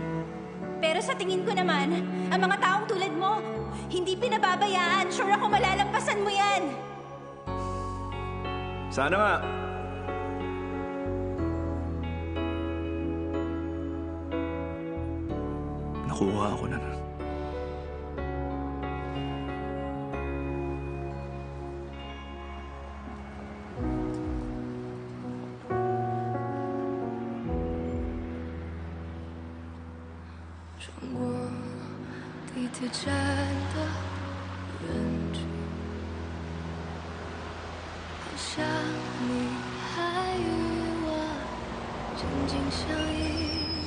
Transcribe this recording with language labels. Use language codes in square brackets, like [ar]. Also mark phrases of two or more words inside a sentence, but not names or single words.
[tl] Pero sa tingin ko naman, ang mga taong tulad mo, hindi pinababayaan, sure ako malalampasan mo yan. Sana nga. Nakuha ako na nun. [zh] 穿过地铁站的人群，好像你还与我紧紧相依。